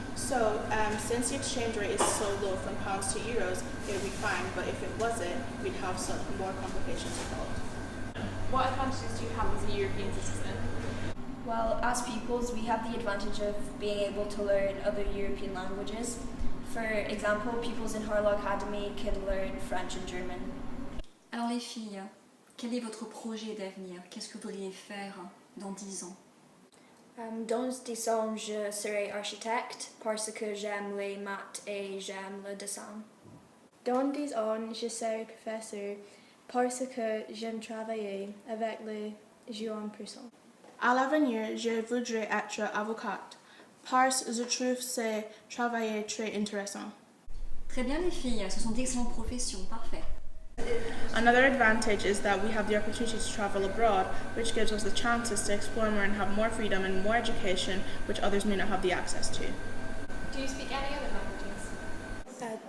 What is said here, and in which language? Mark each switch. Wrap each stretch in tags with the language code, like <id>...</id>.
<en>So, since the exchange rate is so low from pounds to euros, it would be fine, but if it wasn't, we'd have some more complications involved. What advantages do you have as a European citizen? Well, as pupils, we have the advantage of being able to learn other European languages. For example, pupils in Harlaw Academy can learn French and German.</en> <fr>Alors les filles, quel est votre projet d'avenir? Qu'est-ce que vous voudriez faire dans 10 ans? Dans 10 ans, je serai architecte parce que j'aime les maths et j'aime le dessin. Dans 10 ans, je serai professeur parce que j'aime travailler avec les jeunes personnes. À l'avenir, je voudrais être avocate parce que je trouve ce travail très intéressant. Très bien les filles, ce sont d'excellentes professions, parfait.</fr> <en>Another advantage is that we have the opportunity to travel abroad, which gives us the chances to explore more and have more freedom and more education, which others may not have the access to. Do you speak any other languages?</en>